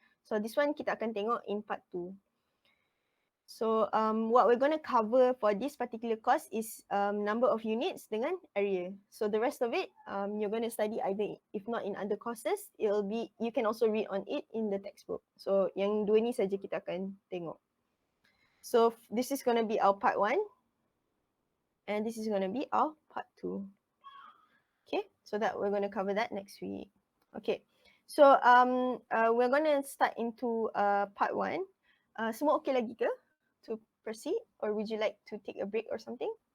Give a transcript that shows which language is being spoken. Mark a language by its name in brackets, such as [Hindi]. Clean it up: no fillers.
[English] So this one [Malay] kita akan tengok [English] in part 2. So what we're going to cover for this particular course is number of units [Malay] dengan [English] area. So the rest of it you're going to study either, if not in other courses, it'll be, you can also read on it in the textbook. [Malay] So yang dua ni saja kita akan tengok. [English] So this is going to be our part 1 and this is going to be our part 2. Okay, so that we're going to cover that next week. Okay, so we're going to start into part 1. [Malay] Semua okay lagi ke [English] to proceed, or would you like to take a break or something?